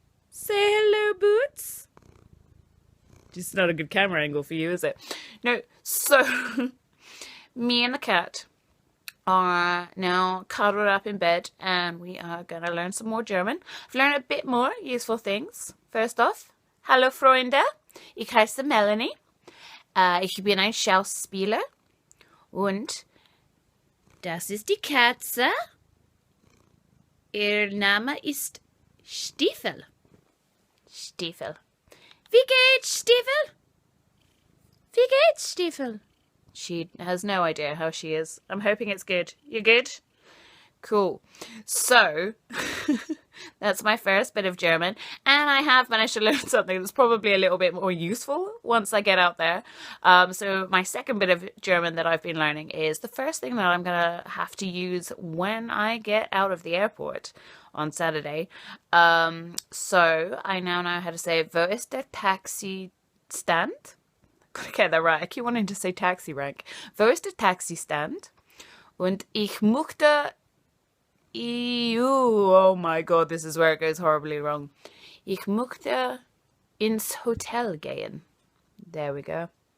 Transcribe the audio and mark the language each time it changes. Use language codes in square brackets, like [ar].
[en] Say hello, Boots. Just not a good camera angle for you, is it? No, so me and the cat are now cuddled up in bed, and we are going to learn some more German. I've learned a bit more useful things. First off, [de] hallo Freunde, ich heiße Melanie. Ich bin ein Schauspieler. Und das ist die Katze. Ihr Name ist Stiefel. Stiefel. Wie geht's, Stiefel? Wie geht's, Stiefel? [en] She has no idea how she is. I'm hoping it's good. You good? Cool. So, that's my first bit of German. And I have managed to learn something that's probably a little bit more useful once I get out there. So my second bit of German that I've been learning is the first thing that I'm going to have to use when I get out of the airport on Saturday. So I now know how to say, [de] wo ist der Taxi stand? [en] Gotta get that right. I keep wanting to say taxi rank. [de] Wo ist der Taxi stand? Und ich möchte... [en] oh my god, this is where it goes horribly wrong. [de] Ich möchte ins Hotel gehen. [en] There we go.